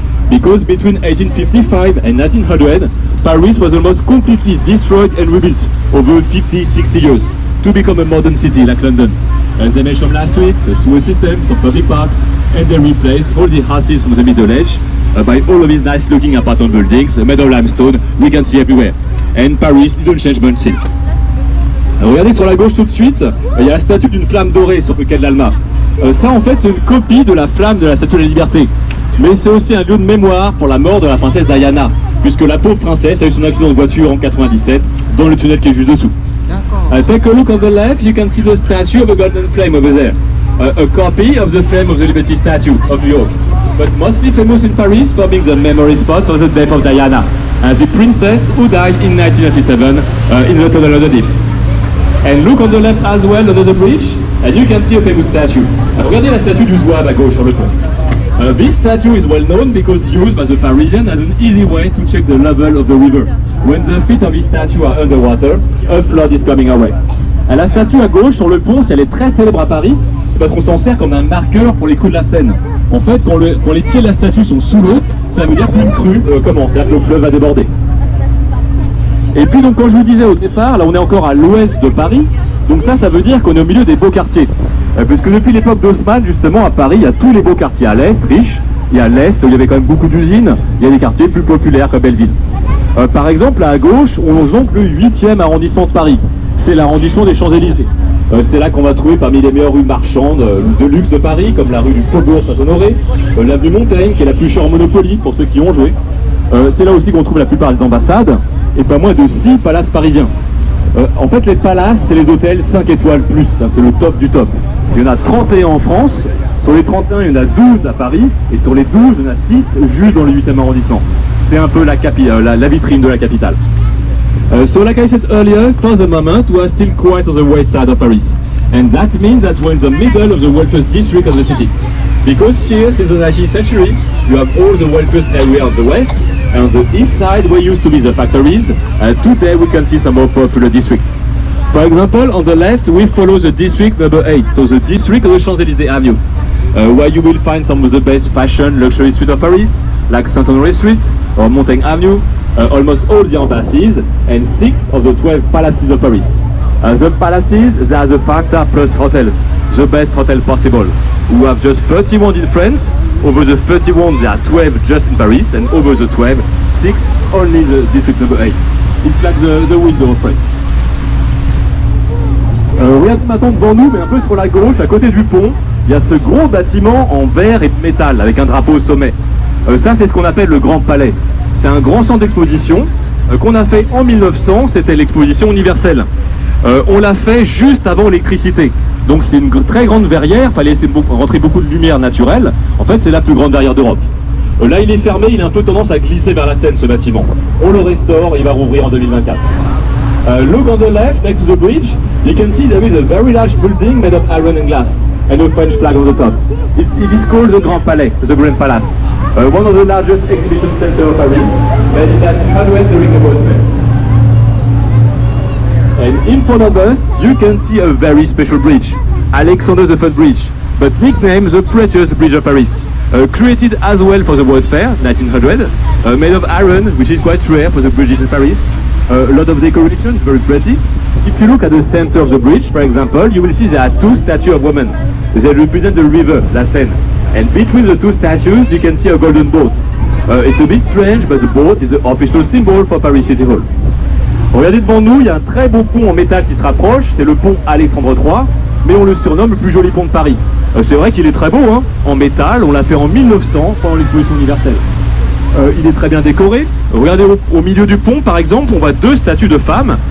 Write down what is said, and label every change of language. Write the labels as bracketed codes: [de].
[en] Because between 1855 and 1900, Paris was almost completely destroyed and rebuilt over 50-60 years to become a modern city like London. They made some last streets, a sewer system, some public parks, and they replaced all the houses from the Middle Age by all of these nice-looking apartment buildings made of limestone we can see everywhere. And Paris didn't change much since. [fr] Regardez sur la gauche tout de suite, il y a la statue d'une flamme dorée sur le quai de l'Alma. Ça en fait c'est une copie de la flamme de la statue de la Liberté. Mais c'est aussi un lieu de mémoire pour la mort de la princesse Diana, puisque la pauvre princesse a eu son accident de voiture en 97 dans le tunnel qui est juste dessous. [en] Take a look on the left, you can see the statue of a golden flame over there. A copy of the flame of the Liberty statue of New York. But mostly famous in Paris for being the memory spot for the death of Diana, the princess who died in 1997 in the tunnel of the Diff. And look on the left as well under the bridge, and you can see a famous statue. [fr] Regardez la statue du Zouave à gauche sur le pont. [en] This statue is well known because used by the Parisians as an easy way to check the level of the river. When the feet of this statue are underwater, a flood is coming away. [fr] La statue à gauche sur le pont, si elle est très célèbre à Paris, c'est parce qu'on s'en sert comme un marqueur pour les crues de la Seine. En fait, quand les pieds de la statue sont sous l'eau, ça veut dire qu'une crue commence, c'est-à-dire que le fleuve va déborder. Et puis donc quand je vous disais au départ, là on est encore à l'ouest de Paris, donc ça veut dire qu'on est au milieu des beaux quartiers. Puisque depuis l'époque d'Haussmann, justement à Paris, il y a tous les beaux quartiers. À l'est, riche, il y a à l'est, où il y avait quand même beaucoup d'usines, il y a des quartiers plus populaires comme Belleville. Par exemple, là à gauche, on longe donc le 8e arrondissement de Paris. C'est l'arrondissement des Champs-Élysées. C'est là qu'on va trouver parmi les meilleures rues marchandes de luxe de Paris, comme la rue du Faubourg Saint-Honoré, l'avenue Montaigne, qui est la plus chère en Monopoly, pour ceux qui ont joué. C'est là aussi qu'on trouve la plupart des ambassades, et pas moins de 6 palaces parisiens. En fait, les palaces, c'est les hôtels 5 étoiles plus, hein, c'est le top du top. Il y en a 31 en France, sur les 31, il y en a 12 à Paris, et sur les 12, il y en a 6 juste dans le 8e arrondissement. C'est un peu la vitrine de la capitale. [en] So like I said earlier, for the moment, we are still quite on the west side of Paris. And that means that we're in the middle of the wealthiest district of the city. Because here, since the 19th century, you have all the wealthiest area on the west, and on the east side, where used to be the factories, today we can see some more popular districts. For example, on the left, we follow the district number 8, so the district of the Champs-Élysées Avenue, where you will find some of the best fashion luxury streets of Paris, like Saint-Honoré Street or Montaigne Avenue, almost all the embassies, and 6 of the 12 palaces of Paris. The palaces, they are the 5-star plus hotels, the best hotel possible. We have just 31 in France, over the 31 there are 12 just in Paris, and over the 12, 6 only the district number 8. It's like the window of France. [fr] Regardez maintenant devant nous, mais un peu sur la gauche, à côté du pont, il y a ce gros bâtiment en verre et métal, avec un drapeau au sommet. Ça, c'est ce qu'on appelle le Grand Palais. C'est un grand centre d'exposition qu'on a fait en 1900, c'était l'exposition universelle. On l'a fait juste avant l'électricité. Donc c'est une très grande verrière, il fallait laisser rentrer beaucoup de lumière naturelle. En fait, c'est la plus grande verrière d'Europe. Là, il est fermé, il a un peu tendance à glisser vers la Seine, ce bâtiment. On le restaure et il va rouvrir en 2024. [en] Look on the left, next to the bridge, you can see there is a very large building made of iron and glass, and a French flag on the top. It is called the Grand Palais, the Grand Palace. One of the largest exhibition centers of Paris, made in 1900 during the World Fair. And in front of us, you can see a very special bridge, Alexander the First Bridge, but nicknamed the prettiest bridge of Paris. Created as well for the World Fair, 1900, made of iron, which is quite rare for the bridges in Paris. A lot of decoration, very pretty. If you look at the center of the bridge, for example, you will see there are 2 statues of women. They represent the river, la Seine. And between the 2 statues, you can see a golden boat. It's a bit strange, but the boat is the official symbol for Paris City Hall. [fr] Regardez devant nous, il y a un très beau pont en métal qui se rapproche, c'est le pont Alexandre III, mais on le surnomme le plus joli pont de Paris. C'est vrai qu'il est très beau, hein, en métal, on l'a fait en 1900 pendant l'exposition universelle. Il est très bien décoré. Regardez au milieu du pont, par exemple, on voit 2 statues de femmes.